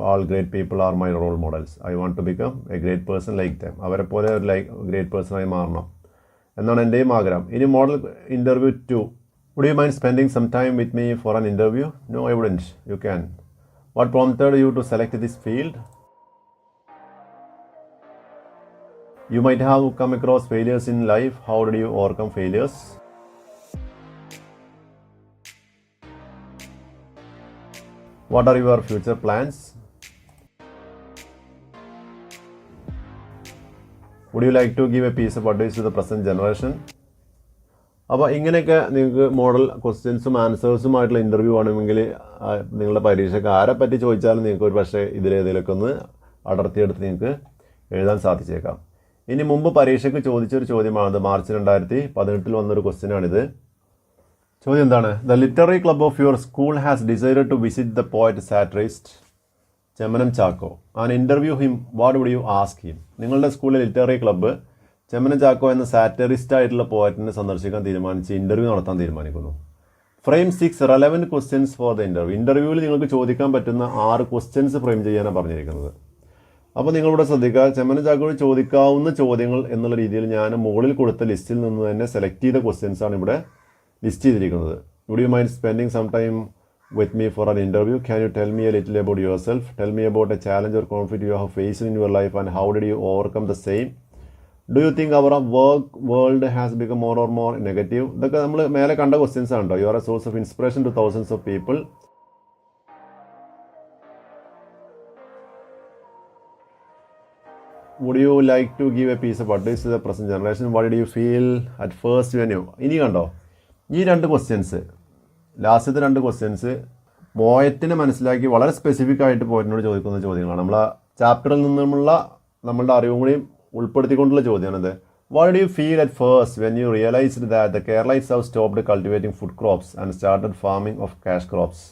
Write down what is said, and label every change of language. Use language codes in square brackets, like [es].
[en] All great people are my role models. I want to become a great person like them. [ml] അവരെ പോലെ ഒരു great പേഴ്സണായി മാറണം എന്നാണ് എൻ്റെയും ആഗ്രഹം. [en] ഇനി model interview 2. Would you mind spending some time with me for an interview? No, I wouldn't. You can. What prompted you to select this field? You might have come across failures in life. How did you overcome failures? What are your future plans? Would you like to give a piece of advice to the present generation? [ml] അപ്പോൾ ഇങ്ങനെയൊക്കെ നിങ്ങൾക്ക് model ക്വസ്റ്റ്യൻസും ആൻസേഴ്സുമായിട്ടുള്ള interview ആണെങ്കിൽ നിങ്ങളുടെ പരീക്ഷയ്ക്ക് ആരെ പറ്റി ചോദിച്ചാലും നിങ്ങൾക്ക് ഒരു പക്ഷേ ഇതിലേതിലൊക്കെ ഒന്ന് അടർത്തിയെടുത്ത് നിങ്ങൾക്ക് എഴുതാൻ സാധിച്ചേക്കാം. ഇനി മുമ്പ് പരീക്ഷയ്ക്ക് ചോദിച്ചൊരു ചോദ്യമാണിത്. മാർച്ച് 2018 വന്നൊരു ക്വസ്റ്റ്യനാണിത്. ചോദ്യം എന്താണ്? [en] The literary club of your school has decided to visit the poet satirist Chemmanam Chacko and interview him. What would you ask him? [ml] നിങ്ങളുടെ സ്കൂളിലെ ലിറ്റററി ക്ലബ്ബ് ചെമ്മനം ചാക്കോ എന്ന സാറ്ററിസ്റ്റ് ആയിട്ടുള്ള പോയറ്റിനെ സന്ദർശിക്കാൻ തീരുമാനിച്ച് ഇൻ്റർവ്യൂ നടത്താൻ തീരുമാനിക്കുന്നു. [en] Frame 6 relevant questions for the interview. [ml] ഇൻ്റർവ്യൂവിൽ നിങ്ങൾക്ക് ചോദിക്കാൻ പറ്റുന്ന 6 ക്വസ്റ്റ്യൻസ് ഫ്രെയിം ചെയ്യാനാണ് പറഞ്ഞിരിക്കുന്നത്. അപ്പോൾ നിങ്ങളിവിടെ ശ്രദ്ധിക്കുക, ചെമ്മനം ചാക്കോയോട് ചോദിക്കാവുന്ന ചോദ്യങ്ങൾ എന്നുള്ള രീതിയിൽ ഞാൻ മുകളിൽ കൊടുത്ത ലിസ്റ്റിൽ നിന്ന് തന്നെ സെലക്ട് ചെയ്ത ക്വസ്റ്റ്യൻസാണ് ഇവിടെ ലിസ്റ്റ് ചെയ്തിരിക്കുന്നത്. [en] Would you mind spending some time with me for an interview? Can you tell me a little about yourself? Tell me about a challenge or conflict you have faced in your life and how did you overcome the same? Do you think our work world has become more or more negative? [ml] ഇതൊക്കെ നമ്മൾ മേലെ കണ്ട questions ആണ് കേട്ടോ. [en] You are a source of inspiration to thousands of people. Would you like to give a piece of advice to the present generation? What did you feel at first when you... [ml] ഇനി കണ്ടോ, ഈ 2 questions, ലാസ്റ്റത്തെ 2 questions പോയറ്റിനെ മനസ്സിലാക്കി വളരെ specific ആയിട്ട് പോയറ്റിനോട് ചോദിക്കുന്ന ചോദ്യങ്ങളാണ്. നമ്മൾ ആ ചാപ്റ്ററിൽ നിന്നുമുള്ള നമ്മളുടെ അറിവും കൂടിയും ഉൾപ്പെടുത്തിക്കൊണ്ടുള്ള ചോദ്യമാണിത്. [en] What do you feel at first when you realised that the Keralites have stopped cultivating food crops and started farming of cash crops?